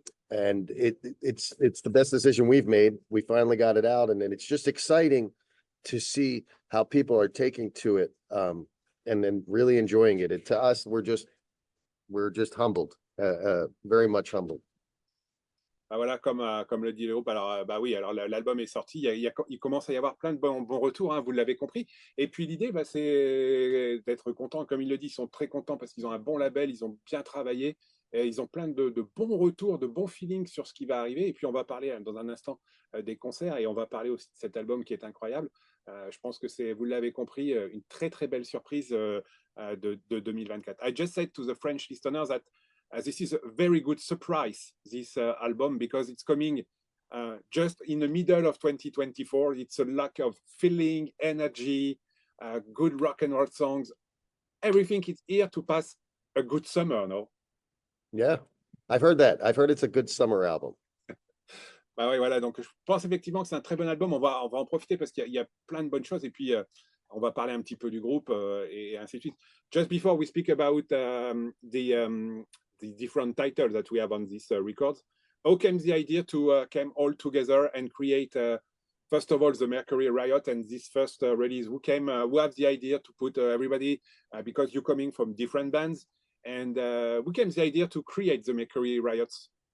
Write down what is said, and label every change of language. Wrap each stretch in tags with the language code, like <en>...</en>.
<en>And it's the best decision we've made. We finally got it out, and then it's just exciting to see how people are taking to it and then really enjoying it. To us, we're just humbled, very much humbled.</en> <fr>Ah, voilà, comme le dit le groupe, alors oui, alors l'album est sorti, il commence à y avoir plein de bons retours, hein, vous l'avez compris. Et puis l'idée, c'est d'être content, comme il le dit, ils sont très contents parce qu'ils ont un bon label, ils ont bien travaillé, et ils ont plein de bons retours, de bons feelings sur ce qui va arriver. Et puis on va parler dans un instant des concerts et on va parler aussi de cet album qui est incroyable. Je pense que c'est, vous l'avez compris, une très belle surprise de 2024.</fr> <en>I just said to the French listeners that this is a very good surprise, this album, because it's coming just in the middle of 2024. It's a lack of feeling, energy, good rock and roll songs. Everything is here to pass a good summer, no? Yeah, I've heard that. I've heard it's a good summer album.</en> <fr>Bah ouais, voilà, donc je pense effectivement que c'est un très bon album. On va en profiter parce qu'il y a plein de bonnes choses. Et puis, on va parler un petit peu du groupe et ainsi de suite.</fr> <en>Just before we speak about the different titles that we have on this record, how came the idea to come all together and create, first of all, the Mercury Riot and this first release? Who have the idea to put everybody, because you're coming from different bands, and who came the idea to create the Mercury Riots?</en>